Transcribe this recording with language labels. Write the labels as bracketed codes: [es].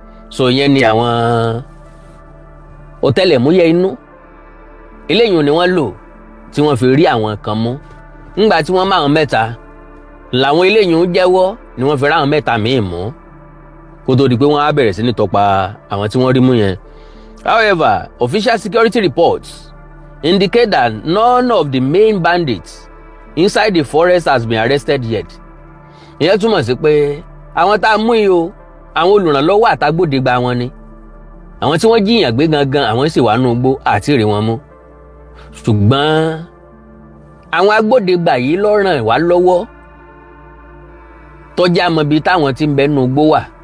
[yo] So yẹn ni àwọn ọ̀tẹlẹ̀múyẹ́ inú eléyìí ni wọ́n lò tí wọ́n fi rí àwọn kan mú. Ńgbà tí wọ́n mú àwọn mẹ́ta làwọn eléyìí jẹ́wọ́ ni wọ́n fi rí àwọn mẹ́ta míì mú kó tó di pé wọ́n á bẹ̀rẹ̀ sí ní tọpa àwọn tí wọ́n rí mú yẹn. [en] However, official security reports indicate that none of the main bandits inside the forest has been arrested yet. [yo] Ìyẹn túmọ̀ sí pé àwọn tá a mú yìí o, àwọn olùrànlọ́wọ́ àtàgbòdegbà wọn ni. Àwọn tí wọ́n jiyàn gbé gangan àwọn sì wà nínú igbó àti rí wọn mú. Ṣùgbọ́n àwọn agbódegbà yìí ló ràn wá lọ́wọ́ tó jẹ́ àmọ́ ibi táwọn tí ń bẹ nínú igbó wà.